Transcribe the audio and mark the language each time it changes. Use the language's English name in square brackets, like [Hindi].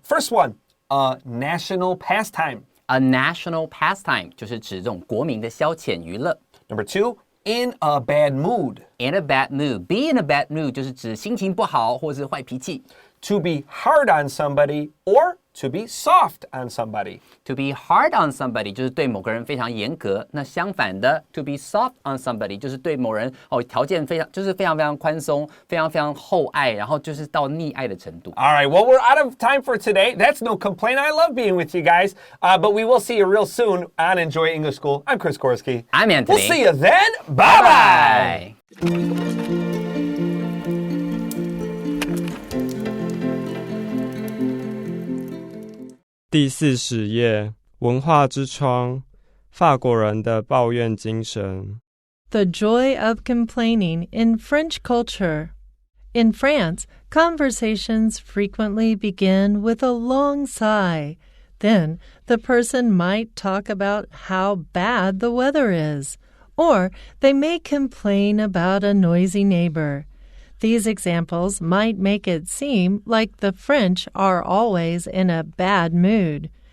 [English] First one, a national pastime. A national pastime [Chinese] 就是指这种国民的消遣娱乐。 [English] Number 2.In a bad mood. In a bad mood. Be in a bad mood [Chinese] 就是指心情不好或是坏脾气。 [English] To be hard on somebody or to be soft on somebody. To be hard on somebody [Chinese] 就是对某个人非常严格。那相反的 [English] to be soft on somebody [Chinese] 就是对某人条件非常宽松，非常厚爱，然后就是到溺爱的程度。 [English] All right, well, we're out of time for today. That's no complaint. I love being with you guys. But we will see you real soon on Enjoy English School. I'm Chris Korsky. I'm Antony. We'll see you then. Bye-bye. Bye. [Chinese] 第40页，文化之窗，法国人的抱怨精神。 [English] The joy of complaining in French culture. In France, conversations frequently begin with a long sigh. Then, the person might talk about how bad the weather is, or they may complain about a noisy neighbor.These examples might make it seem like the French are always in a bad mood.